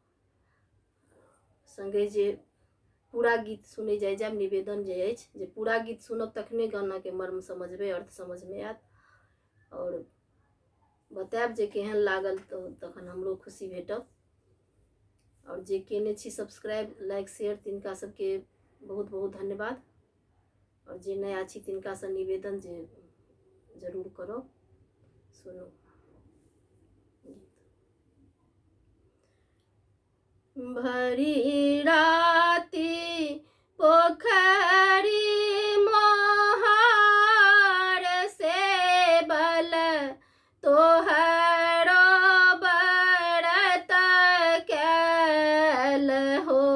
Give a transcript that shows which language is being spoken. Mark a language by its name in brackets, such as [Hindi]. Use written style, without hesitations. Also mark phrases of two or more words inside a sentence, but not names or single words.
[Maithili] संगे जे पूरा गीत सुने जाय जाब निवेदन जे अछि जे पूरा गीत सुनब तखने गाना के मर्म समझबे, अर्थ समझ में आयत और बतायब जे केहन लागल तो तखन हमरो खुशी भेटत। और जे केने छी [English] subscribe like share [Maithili] तिनका सबके बहुत बहुत धन्यवाद। और जे नया छी तिनका से निवेदन जे जरूर करो। सुनो भरी राति पोखरी मोहार से बल तोहरो बरत कैल हो।